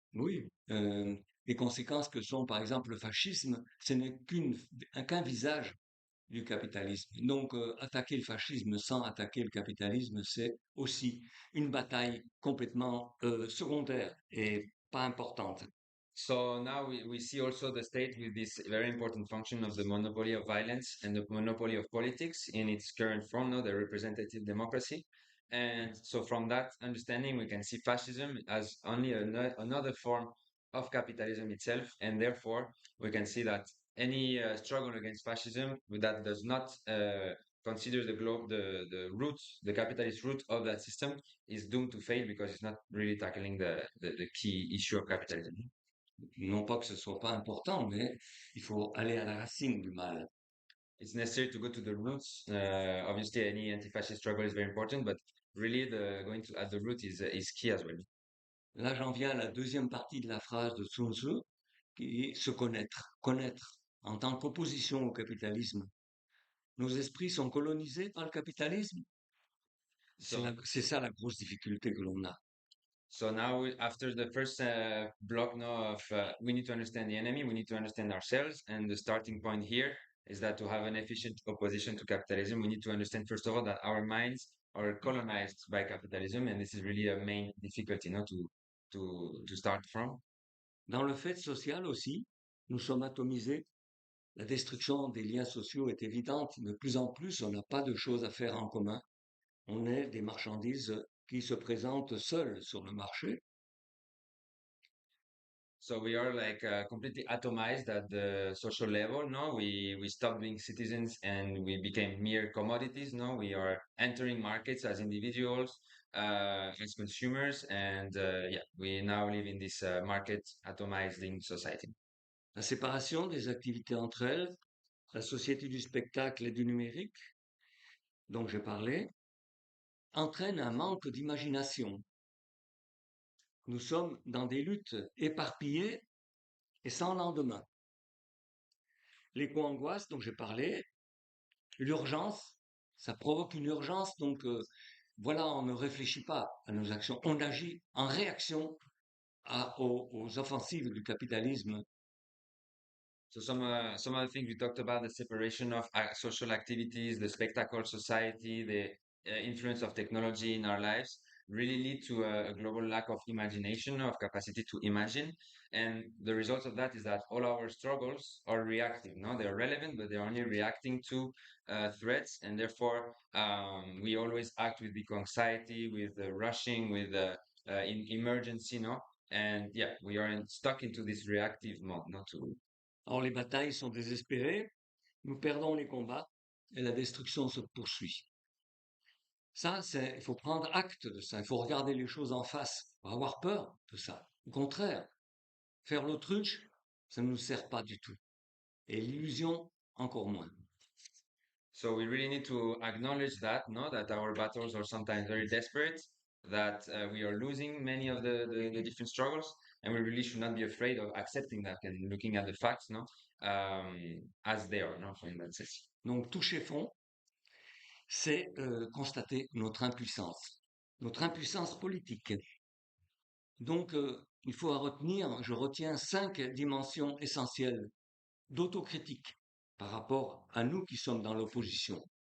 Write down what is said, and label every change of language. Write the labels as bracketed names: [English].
[French] Oui, des conséquences que sont, par exemple, le fascisme, ce n'est qu'un visage du capitalisme. Donc, attaquer le fascisme sans attaquer le capitalisme, c'est aussi une bataille complètement secondaire et pas importante. [English] So now we see also the state with this very important function of the monopoly of violence and the monopoly of politics in its current form, no, the representative democracy. And so from that understanding, we can see fascism as only another form of capitalism itself. And therefore, we can see that any struggle against fascism that does not consider the roots, the capitalist root of that system is doomed to fail because it's not really tackling the key issue of capitalism. [French] Non pas que ce soit pas important, mais il faut aller à la racine du mal. [English] It's necessary to go to the roots. Obviously, any anti-fascist struggle is very important, but really going at the root is key as well. [French] Là, j'en viens à la deuxième partie de la phrase de Sun Tzu, qui est se connaître. Connaître en tant qu'opposition au capitalisme. Nos esprits sont colonisés par le capitalisme. [English] So, [French] C'est ça la grosse difficulté que l'on a. [English] so now after the first block now of we need to understand the enemy, we need to understand ourselves, and the starting point here is that to have an efficient opposition to capitalism, we need to understand first of all that our minds are colonized by capitalism, and this is really a main difficulty, no, to start from. [French] Dans le fait social aussi, nous sommes atomisés. La destruction des liens sociaux est évidente. De plus en plus, on n'a pas de choses à faire en commun. On est des marchandises qui se présentent seules sur le marché. [English] So we are like completely atomized at the social level. No, we stopped being citizens and we became mere commodities. No, we are entering markets as individuals, as consumers, and yeah, we now live in this market atomizing society. [French] La séparation des activités entre elles, la société du spectacle et du numérique, dont j'ai parlé, entraîne un manque d'imagination. Nous sommes dans des luttes éparpillées et sans lendemain. L'éco-angoisse dont j'ai parlé, l'urgence, Ça provoque une urgence, donc voilà, on ne réfléchit pas à nos actions, on agit en réaction aux offensives du capitalisme. [English] So some other things we talked about: the separation of social activities, the spectacle society, the influence of technology in our lives really lead to a global lack of imagination, of capacity to imagine. And the result of that is that all our struggles are reactive. No, they're relevant, but they're only reacting to threats, and therefore we always act with big anxiety, with rushing, with in emergency. No, and yeah, we are stuck into this reactive mode. Not to [French] Or les batailles sont désespérées, nous perdons les combats et la destruction se poursuit. Ça, il faut prendre acte de ça, il faut regarder les choses en face, faut avoir peur de ça. Au contraire, faire l'autruche, ça ne nous sert pas du tout. Et l'illusion, encore moins. [English] So we really need to acknowledge that, no, that our battles are sometimes very desperate, that we are losing many of the different struggles, and we really should not be afraid of accepting that and looking at the facts, no, as they are, no, in that sense. [French] Donc toucher fond, c'est constater notre impuissance politique. Donc il faut retenir, je retiens 5 dimensions essentielles d'autocritique par rapport à nous qui sommes dans l'opposition.